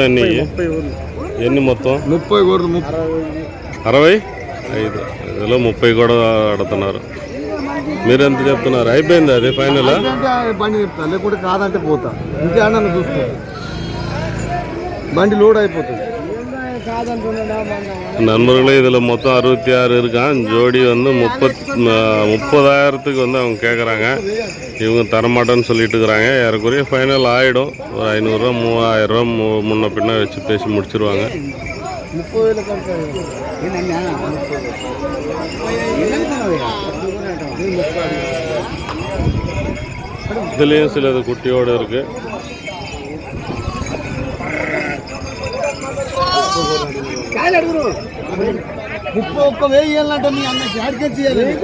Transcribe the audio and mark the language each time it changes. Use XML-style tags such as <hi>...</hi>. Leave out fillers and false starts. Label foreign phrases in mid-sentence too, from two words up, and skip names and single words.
<te>ఎన్ని మొత్తం? 65. ఇదిలో 30 కూడా అడుగుతున్నారు. మీరు ఎంత చెప్తున్నారు? అయిపోయింది అది ఫైనల్? బండి చెప్తా, లేకుంటే కాదంటే పోతా. ఇంకేమన్నా చూసుకో, బండి లోడ్ అయిపోతుంది.</te> <ta>நண்பர்களே, இதில் மொத்தம் 66 இருக்கான். ஜோடி 30,000க்கு அவங்க கேட்குறாங்க. இவங்க தரமாட்டேன்னு சொல்லிட்டு இருக்கிறாங்க. ஏறக்குறைய ஃபைனல் ஆகிடும். ஒரு 500 ரூபா 3,000 ரூபா முன்ன பின்ன வச்சு பேசி முடிச்சிருவாங்க. இதுலேயும் சிலது குட்டியோடு இருக்குது.</ta> <te>ఒక్క వేయాలంటే మీ అన్న జాడ్కే చేయాలి.</te>